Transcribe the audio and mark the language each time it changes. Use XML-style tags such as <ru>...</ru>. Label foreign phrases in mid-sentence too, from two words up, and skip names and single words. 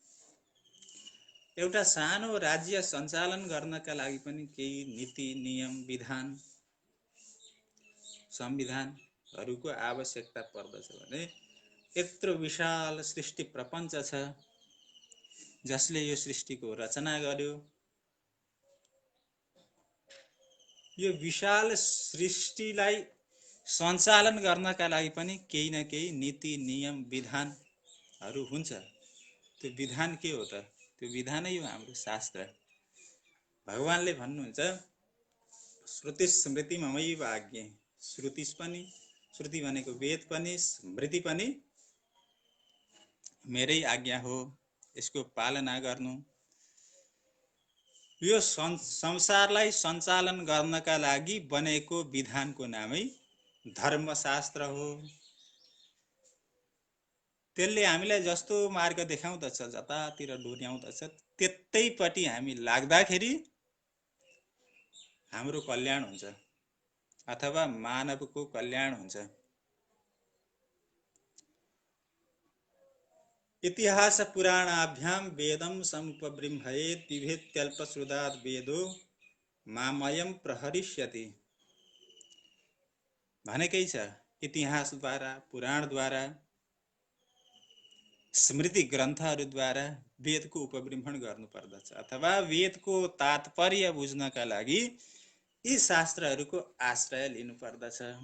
<ne>एउटा सानो राज्य सञ्चालन गर्नका लागि पनि केही नीति नियम विधान संविधानहरूको आवश्यकता पर्दछ भने यत्रो विशाल सृष्टि प्रपञ्च छ जसले यो सृष्टिको रचना गर्यो, यो विशाल सृष्टिलाई सञ्चालन गर्नका लागि पनि केही न केही नीति नियम विधानहरू हुन्छ। त्यो विधान के हो त? त्यो विधानै हो हाम्रो शास्त्र। भगवानले भन्नुहुन्छ</ne> <sa>श्रुति स्मृति ममैव आज्ञे।</sa> <ne>श्रुति पनि, श्रुति भनेको वेद पनि, स्मृति पनि मेरै आज्ञा हो, यसको पालना गर्नु। यो संसारलाई सञ्चालन गर्नका लागि बनेको विधानको नामै धर्मशास्त्र हो। त्यसले हामीलाई जस्तो मार्ग देखाउँदछ, जतातिर डोर्याउँदछ, त्यतैपट्टि हामी लाग्दाखेरि हाम्रो कल्याण हुन्छ अथवा मानवको कल्याण हुन्छ।</ne> <sa>इतिहास पुराणाभ्यां वेदं समुपबृंहयेत् बिभेत्यल्पश्रुताद् वेदो मामयं प्रहरिष्यति।</sa> <ne>भनेकै छ इतिहासद्वारा, पुराणद्वारा, स्मृति ग्रन्थहरूद्वारा वेदको उपबृंहण गर्नुपर्दछ अथवा वेदको तात्पर्य बुझ्नका लागि यी शास्त्रहरूको आश्रय लिनुपर्दछ।</ne>